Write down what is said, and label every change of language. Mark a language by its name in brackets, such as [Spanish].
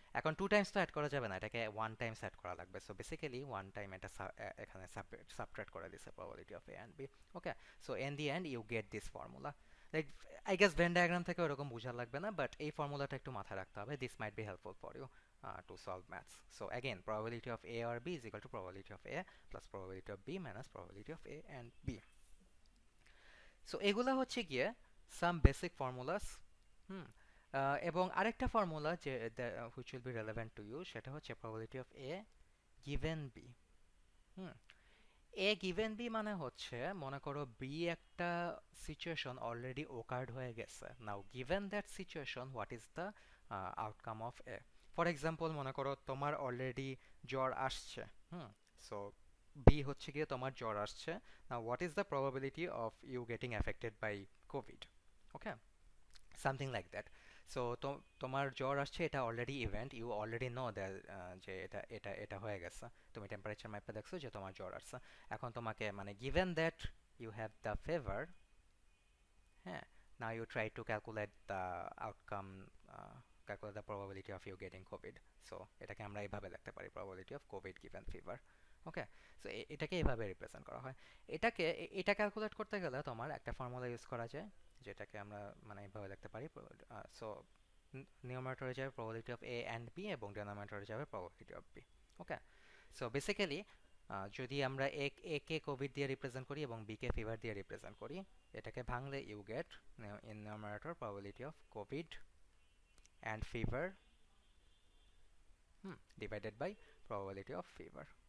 [Bangla] এখন 2 টাইমস তো অ্যাড করা যাবে না, এটাকে 1 টাইমস অ্যাড করা লাগবে। সো বেসিক্যালি 1 টাইম এটা এখানে সাবট্রাক্ট করে দিছে probability of A and B. Okay, [English] So in the end you get this formula. [Bangla] Like I guess Venn diagram থেকে ওরকম বোঝা লাগবে না, বাট এই ফর্মুলাটা একটু মাথায় রাখতে হবে। [English] This might be helpful for you to solve maths. So again, probability of A or B is equal to probability of A plus probability of B minus probability of A and B. So [Bangla] এগুলা হচ্ছে গিয়ে [English] some basic formulas। [Bangla] হুম এবং আরেকটা formula যে [English] which will be relevant to you [Bangla] সেটা হচ্ছে [English] probability of A given B। [Bangla] Hmm A given B মানে হচ্ছে মনে করো B একটা সিচুয়েশন অলরেডি occurred হয়ে গেছে। [English] Now given that situation what is the outcome of A? [Bangla] For example মনে করো তোমার অলরেডি জ্বর আসছে। সো B হচ্ছে গিয়ে তোমার জ্বর আসছে। [English] Now what is the probability of you getting affected by COVID? Okay, something like that. [Bangla] So তোমার জ্বর আসছে, এটা already event, [English] you already know that [Bangla] যে এটা হয়ে গেছে। তুমি টেম্পারেচার মাপে দেখছো যে তোমার জ্বর আসছে। এখন তোমাকে মানে [English] Given that you have the fever, হ্যাঁ, now you try to calculate the outcome, calculate the probability of you getting COVID. So [Bangla] এটাকে আমরা এইভাবে লিখতে পারি, [English] probability of COVID given fever. [Bangla] Okay, so এটাকে এইভাবে রিপ্রেজেন্ট করা হয়। এটা ক্যালকুলেট করতে গেলে তোমার একটা ফর্মুলা ইউজ করা যায়, যেটাকে আমরা মানে এইভাবে লিখতে পারি। সো নিউমারেটরে যাবে probability of A and B এবং ডিনোমিনেটরে যাবে probability of B। Okay, so basically যদি আমরা এ কে কোভিড দিয়ে রিপ্রেজেন্ট করি এবং বি কে ফিভার দিয়ে রিপ্রেজেন্ট করি, এটাকে ভাঙলে [English] you get in numerator [Bangla] probability of Covid and fever divided by probability of fever।